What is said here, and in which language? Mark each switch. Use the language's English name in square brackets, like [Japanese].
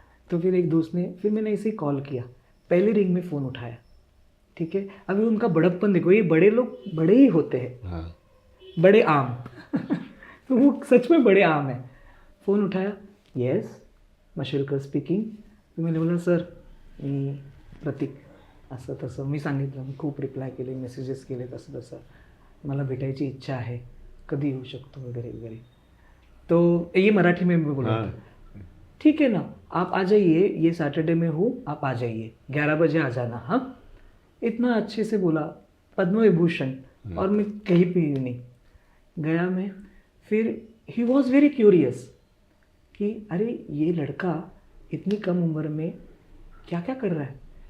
[Hindi] तो फिर एक दोस्त ने, फिर मैंने ऐसे ही कॉल किया, पहले रिंग में फ़ोन उठाया, ठीक है। अभी उनका बड़प्पन देखो, ये बड़े लोग बड़े ही होते हैं। हाँ। बड़े आम तो वो सच में बड़े आम है। फ़ोन उठाया, [English] Yes Mashelkar speaking. [Marathi] तर [Hindi] मैंने बोला [Marathi] सर मी प्रतीक, असं तसं मी सांगितलं, मी खूप रिप्लाय केले, मेसेजेस केले, तसं तसं, मला भेटायची इच्छा आहे, कधी येऊ शकतो वगैरे वगैरे। [Hindi] तो ये मराठी में मैं बोला, ठीक है ना, आप आ जाइए, ये सैटरडे में हूँ, आप आ जाइए, 11 बजे आ जाना। हाँ, इतना अच्छे से बोला। पद्म विभूषण, और मैं कहीं पे ही नहीं गया मैं। फिर [English] he was very curious [Hindi] कि अरे ये लड़का इतनी कम उम्र में क्या क्या कर रहा है।